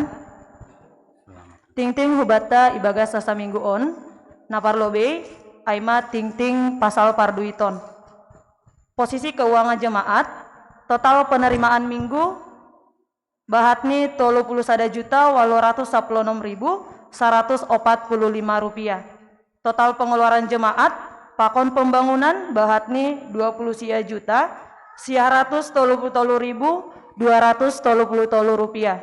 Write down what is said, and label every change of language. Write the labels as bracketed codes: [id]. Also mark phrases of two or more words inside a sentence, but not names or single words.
[bts] Ting-ting hubata ibaga sasa minggu on, naparlobe, aima ting-ting pasal parduiton. [id] Posisi keuangan jemaat, total penerimaan minggu, bahatni 31.816.145 rupiah. Total pengeluaran jemaat, Pakon pembangunan bahatni 20 sia juta, sia 133.233 rupiah.